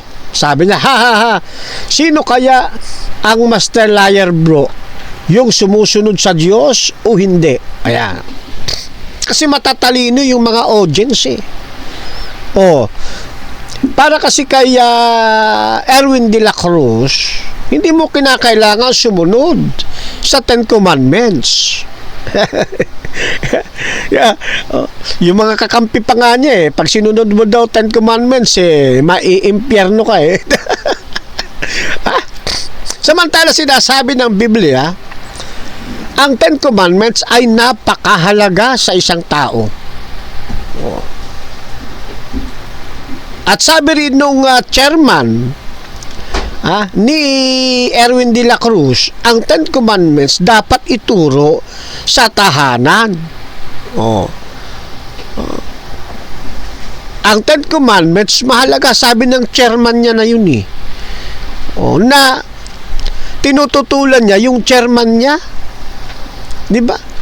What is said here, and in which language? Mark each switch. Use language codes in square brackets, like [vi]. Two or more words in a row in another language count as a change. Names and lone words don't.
[tl] Sabi niya, sino kaya ang [en] master liar, [tl] bro? Yung sumusunod sa Diyos o hindi? Ayan. Kasi matatalino yung mga audience para kasi kay Erwin de la Cruz, hindi mo kinakailangan sumunod sa 10 Commandments. Yung mga kakampi pa nga niya pag sinunod mo daw 10 Commandments maiimpyerno ka Samantala sinasabi ng Biblia, ang 10 Commandments ay napakahalaga sa isang tao. At sabi rin nung chairman ni Erwin de la Cruz, ang 10 Commandments dapat ituro sa tahanan. Ang 10 Commandments mahalaga, sabi ng chairman niya na yun na tinututulan niya yung chairman niya, di ba?